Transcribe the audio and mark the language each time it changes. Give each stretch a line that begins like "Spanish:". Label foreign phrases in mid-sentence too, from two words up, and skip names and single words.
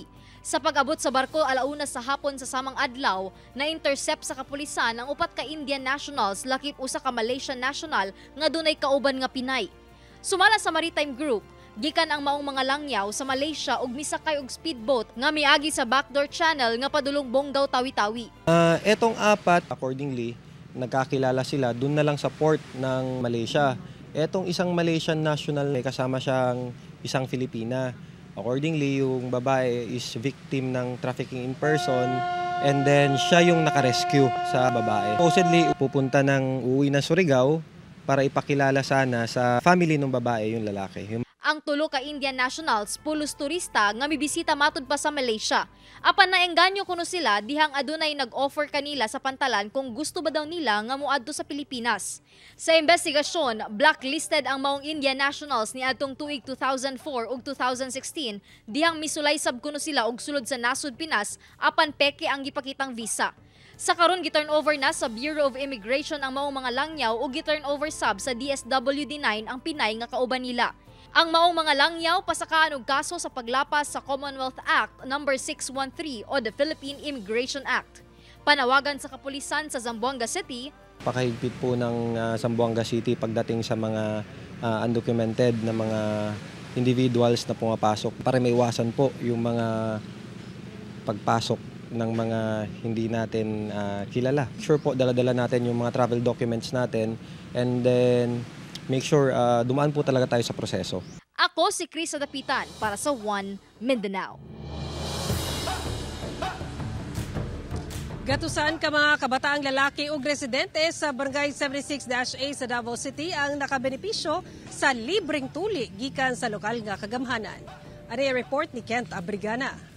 Cebuano: Sa pag-abot sa barko alauna sa hapon sa samang adlaw, na-intercept sa kapulisan ang 4 ka
English: Indian nationals
Cebuano: lakip usa ka
English: Malaysian national
Cebuano: nga dunay kauban nga Pinay. Sumala sa
English: maritime group,
Cebuano: gikan ang maong mga langyaw sa Malaysia ug misakay og speedboat nga miagi sa
English: backdoor channel
Cebuano: nga padulong Bonggao, Tawi-Tawi.
Filipino: Etong 4, accordingly, nagkakilala sila dun na lang sa port ng Malaysia. Etong isang
English: Malaysian national
Filipino: may kasama siyang isang Filipina. Accordingly, yung babae
English: is victim
Filipino: ng
English: trafficking in person and then
Filipino: siya yung nakarescue sa babae. Supposedly, uuwi ng Surigao para ipakilala sana sa family ng babae yung lalaki.
Cebuano: Ang 3 ka Indian nationals pulos turista nga mibisita matud pa sa Malaysia. Apan naengganyo kuno sila dihang adunay nag-offer kanila sa pantalan kung gusto ba daw nila nga moadto sa Pilipinas. Sa investigasyon, blacklisted ang maong Indian nationals ni adtong tuig 2004 ug 2016 dihang misulay sab kuno sila og sulod sa nasud Pinas apan peke ang gipakitang visa. Sa karon gi-turn over na sa Bureau of Immigration ang maong mga langyaw ug gi-turn over sab sa DSWD9 ang Pinay nga kauban nila. Ang maong mga langyaw pasakaan og kaso sa paglapas sa Commonwealth Act No. 613 o the Philippine Immigration Act. Panawagan sa kapulisan sa Zamboanga City,
Filipino: Pakahigpit po ng Zamboanga City pagdating sa mga undocumented na mga individuals na pumapasok para maiwasan po yung mga pagpasok ng mga hindi natin kilala. Sure po, dala-dala natin yung mga
English: travel documents
Filipino: natin
English: and then make sure
Filipino: dumaan po talaga tayo sa proseso.
Cebuano: Ako si Krisa Dapitan para sa One Mindanao. Gatusan ka mga kabataang lalaki ug residente sa Barangay 76-A sa Davao City ang nakabenepisyo sa libreng tuli gikan sa lokal nga kagamhanan.
Filipino: Ano yung report ni Kent Abrigana?